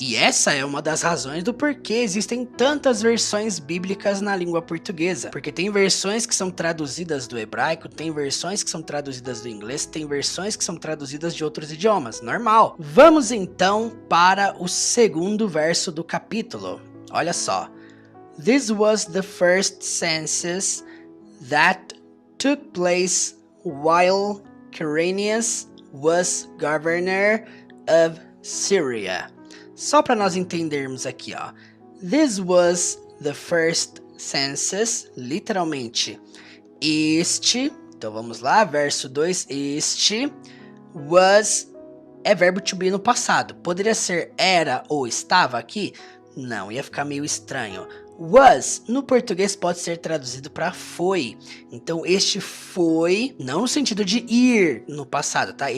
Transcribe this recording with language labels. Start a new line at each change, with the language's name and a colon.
Portuguese: E essa é uma das razões do porquê existem tantas versões bíblicas na língua portuguesa, porque tem versões que são traduzidas do hebraico, tem versões que são traduzidas do inglês, tem versões que são traduzidas de outros idiomas, normal. Vamos então para o segundo verso do capítulo. Olha só.
English: This was the first census that took place while Quirinius was governor of Syria.
Portuguese: Só para nós entendermos aqui, ó.
English: This was the first census,
Portuguese: literalmente, este. Então vamos lá, verso 2, este. Was é verbo to be no passado. Poderia ser era ou estava aqui? Não, ia ficar meio estranho. Was, no português, pode ser traduzido para foi. Então, este foi, não no sentido de ir no passado, tá?